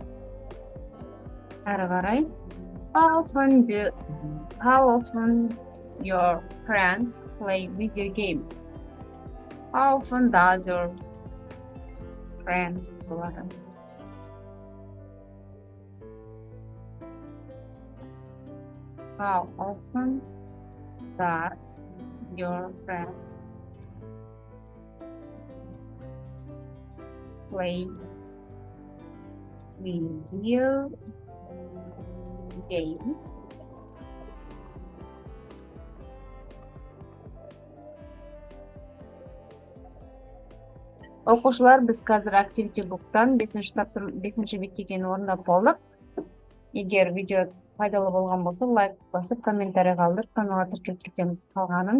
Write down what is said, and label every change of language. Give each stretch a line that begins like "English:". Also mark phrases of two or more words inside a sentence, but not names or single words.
Kazakh: Әрі қарай.
English: How often your friend play video games? How often does your friend play? How often does your friend play video games?
Kazakh: Оқушылар, біз қазір Activity Book'тан 5-ші бетке дейін орындап болдық. Егер видео пайдалы болған болса, лайк басып, комментарий қалдырып, каналға тіркеліп кетеміз.